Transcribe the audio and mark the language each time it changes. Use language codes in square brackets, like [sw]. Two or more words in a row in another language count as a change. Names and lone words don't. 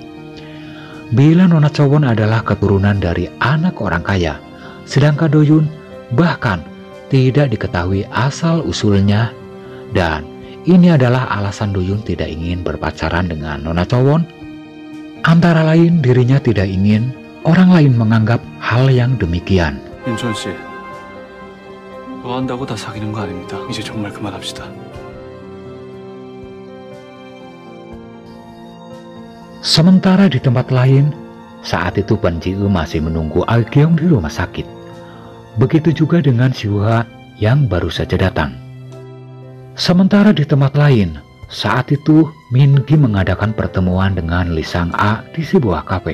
[id] Bila Nona Chowon adalah keturunan dari anak orang kaya, sedangkan Doyun bahkan tidak diketahui asal-usulnya, dan ini adalah alasan Doyun tidak ingin berpacaran dengan Nona Chowon. Antara lain dirinya tidak ingin orang lain menganggap hal yang demikian. [ko] 윤천 씨, 뭐 한다고 다 사귀는 거 아닙니다. 이제 정말 그만합시다. [id] Sementara di tempat lain, saat itu Ban Ji-eum masih menunggu Agyeong di rumah sakit. Begitu juga dengan Siuha yang baru saja datang. Sementara di tempat lain, saat itu Min-gi mengadakan pertemuan dengan Lee Sang-a di sebuah kafe.